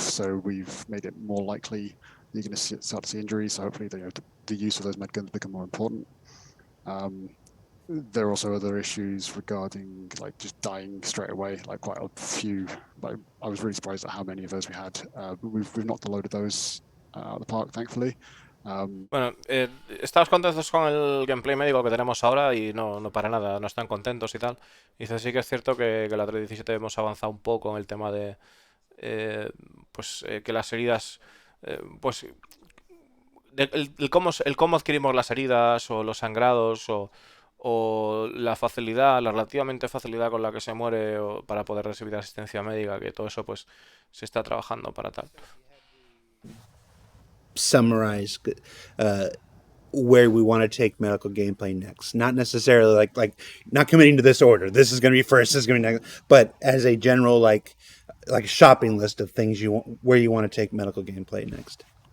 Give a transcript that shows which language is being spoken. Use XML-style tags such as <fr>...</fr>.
<en>So we've made it more likely you're going to start to see injuries. So hopefully, you know, the use of those med guns become more important. There are also other issues regarding like just dying straight away, like quite a few. Like I was really surprised at how many of those we had. We've knocked a load of those out of the park, thankfully.</en> <es>Bueno, estamos contentos con el gameplay médico que tenemos ahora y no para nada, no están contentos y tal. Dice, sí que es cierto que la 317 hemos avanzado un poco en el tema de que las heridas, pues el cómo adquirimos las heridas o los sangrados o o la facilidad, la relativamente facilidad con la que se muere para poder recibir asistencia médica, que todo eso pues se está trabajando para tal.</es> <en>Summarize where we want to take medical gameplay next. Not necessarily like not committing to this order. This is going to be first. This is going to be next. But as a general like a shopping list of things you want, where you want to take medical gameplay next.</en>